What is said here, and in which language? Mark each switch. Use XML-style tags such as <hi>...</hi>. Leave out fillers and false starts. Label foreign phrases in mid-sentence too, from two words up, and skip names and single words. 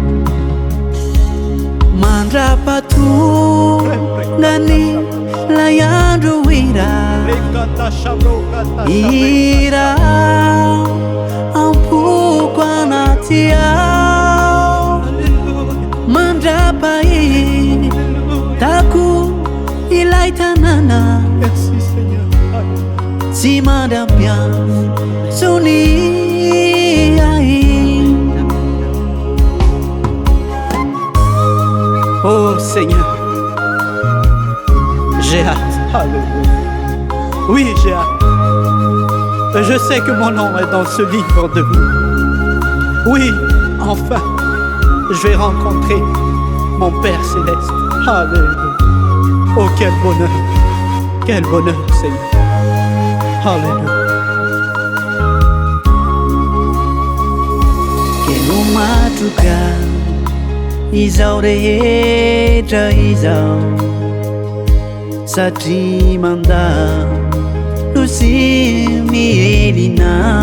<mg>mandrapatongany lay andro ira ampoko anaty ao mandrapahitako ilay tanàna tsy mandram-piantsony ahy.</mg> <fr>Oh Seigneur, j'ai hâte. Alléluia. Oui, j'ai hâte. Je sais que mon nom est dans ce livre de vie. Oui, enfin, je vais rencontrer mon Père Céleste. Alléluia. Oh, quel bonheur, Seigneur. Alléluia.</fr> <mg>Kenumatuka izao rehetra izao satria mandalo sy mielina</mg>